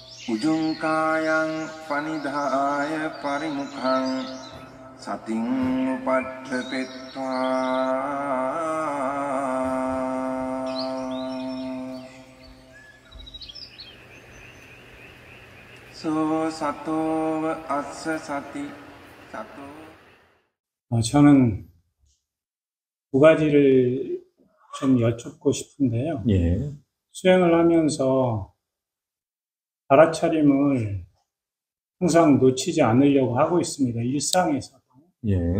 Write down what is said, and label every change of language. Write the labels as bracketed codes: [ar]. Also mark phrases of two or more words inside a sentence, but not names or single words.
[pi] Ujungkayang panidhaya parimukhang sating upadhepetva so sato assa sati sato. [ko] 저는 두 가지를 좀 여쭙고 싶은데요. 예. 수행을 하면서 알아차림을 항상 놓치지 않으려고 하고 있습니다. 일상에서도. 예.